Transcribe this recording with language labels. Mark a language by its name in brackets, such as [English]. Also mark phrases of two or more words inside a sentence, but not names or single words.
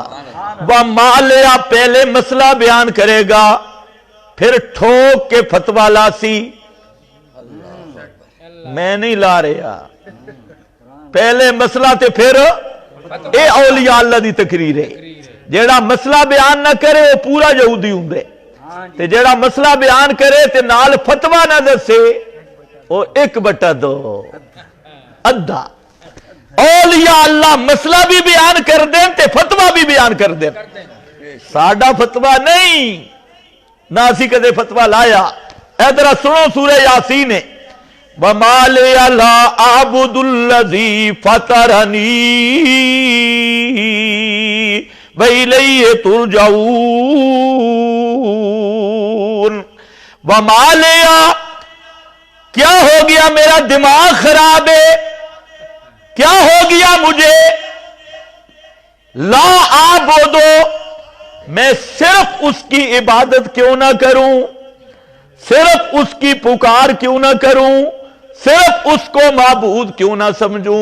[Punjabi] وَمَالِيَا پہلے مسئلہ بیان کرے گا, پھر ٹھوک کے فتویٰ لاسی. میں نہیں لا رہا, پہلے مسئلہ تے پھر اے اولیاء اللہ دی تقریر ہے. جیڑا مسئلہ بیان نہ کرے وہ پورا یہودی ہوں دے, تے جیڑا مسئلہ بیان کرے تے نال فتویٰ نہ دسے وہ 1/2 ادھا. اولیاء اللہ مسئلہ بھی بیان کر دیں تے فتویٰ بھی بیان کر دیں. ساڈا فتویٰ نہیں, نہ اسی کدے فتویٰ لایا. [Urdu] ادھر سنو سورہ یاسین ہے. [Arabic] وَمَا لِيَ لَا أَعْبُدُ الَّذِي فَطَرَنِي وَإِلَيْهِ تُرْجَعُونَ. وَمَا لِيَ [Urdu] کیا ہو گیا, میرا دماغ خراب ہے, کیا ہو گیا مجھے, [Arabic] لا اعبدو [Urdu] میں صرف اس کی عبادت کیوں نہ کروں, صرف اس کی پکار کیوں نہ کروں, صرف اس کو معبود کیوں نہ سمجھوں.